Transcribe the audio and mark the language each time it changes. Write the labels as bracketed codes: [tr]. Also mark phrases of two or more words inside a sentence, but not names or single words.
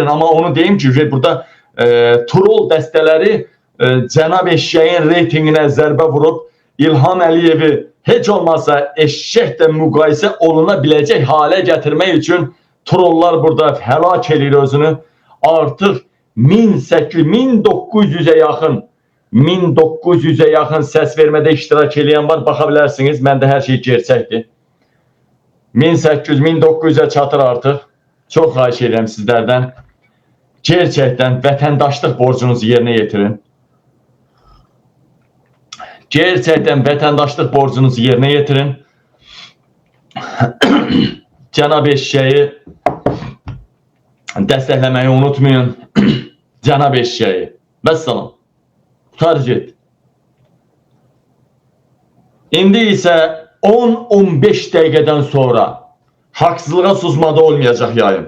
[az] Amma onu deyim ki, burada troll dəstələri cənab eşşəyin reytinginə zərbə vurub İlham Əliyevi heç olmazsa eşşəklə müqayisə oluna biləcək halə gətirmək üçün trollar burada həlak edir özünü. Artıq 1900-ə yaxın səs vermədə iştirak edən var. Baxa bilərsiniz, məndə hər şey gerçəkdir. 1800-1900-ə çatır artıq. Çok xahiş edirəm sizlərdən. Gerçekten vətəndaşlıq borcunuzu [tr] yerine getirin. [az] Gerçekten vətəndaşlıq borcunuzu [tr] yerine getirin. [az] Cənab eşşəyi dəstəkləməyi unutmayın. Cənab eşşəyi. Vəssalam. Qutar get. İndi isə 10-15 dəqiqədən sonra haqsızlığa susmada olmayacaq yayın.